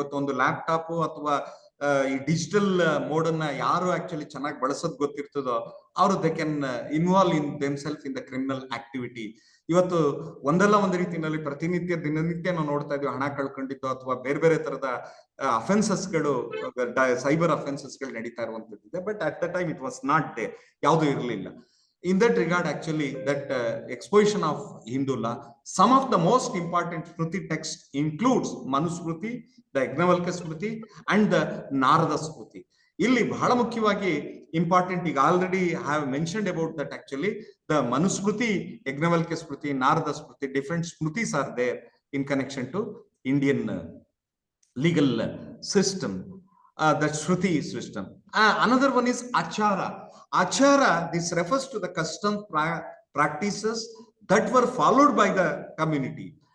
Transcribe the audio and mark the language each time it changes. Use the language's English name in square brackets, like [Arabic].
[Kannada] ಇವತ್ತು ಒಂದು ಲ್ಯಾಪ್ಟಾಪ್ ಅಥವಾ ಈ ಡಿಜಿಟಲ್ ಮೋಡ್ ಅನ್ನ ಯಾರು ಆಕ್ಚುಲಿ ಚೆನ್ನಾಗಿ ಬಳಸೋದ್ ಗೊತ್ತಿರ್ತದೋ ಅವರು [English] They can involve in themself in the criminal activity. [Kannada] ಇವತ್ತು ಒಂದಲ್ಲ ಒಂದು ರೀತಿಯಲ್ಲಿ ಪ್ರತಿನಿತ್ಯ ದಿನನಿತ್ಯ ನಾವು ನೋಡ್ತಾ ಇದೀವಿ, ಹಣ ಕಳ್ಕೊಂಡಿದ್ದು ಅಥವಾ ಬೇರೆ ಬೇರೆ ತರದ ಅಫೆನ್ಸಸ್ಗಳು, ಸೈಬರ್ ಅಫೆನ್ಸಸ್ಗಳು ನಡೀತಾ ಇರುವಂತದ್ದಿದೆ. [English] but at the time it was not there, [Kannada] ಯಾವುದು ಇರಲಿಲ್ಲ. [English] In that regard, actually, that exposition of Hindu law, some of the most important Smriti text includes Manusmriti, the Yajnavalkya Smriti, and the Narada Smriti. [Kannada] Illi ಬಹಳ ಮುಖ್ಯವಾಗಿ [English] important, [Kannada] ಈಗ [English] Already have mentioned about that. Actually the Manusmriti, Yajnavalkya Smriti, Narada Smriti, different smritis are there in connection to Indian legal system, that Shruti system. Another one is Achara. Achara, this refers to the custom practices that were followed by the community.